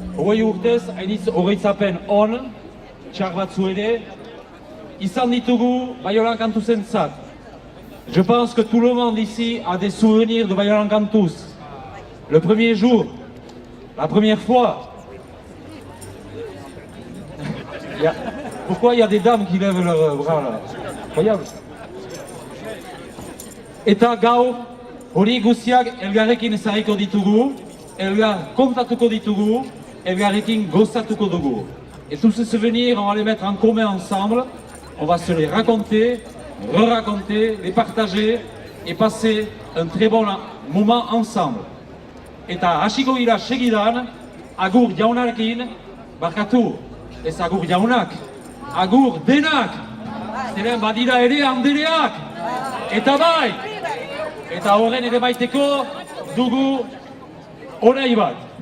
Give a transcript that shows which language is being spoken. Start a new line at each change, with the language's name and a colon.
Basque: hogei urtez, hainitz hogeitzapen on, txar batzu ere, izan ditugu Baionan Kantuzentzat.
French: Je pense que tout le monde ici a des souvenirs de Baionan Kantuz. Le premier jour, la première fois. Pourquoi il y a des dames qui lèvent leurs bras là? Incroyable.
Basque: Eta gaur, hori guztiak elgarrekin ezagiko ditugu, elgar kontatuko ditugu, elgarrekin gozatuko dugu.
French: Et tous ces souvenirs, on va les mettre en commun ensemble, on va se les raconter, re-raconter, les partager et passer un très bon moment ensemble.
Basque: Eta hasiko gira segidan, agur jaunarekin, barkatu, ez agur jaunak, agur denak, zeren badira ere handereak, eta bai, eta horren ere baiteko dugu orai bat.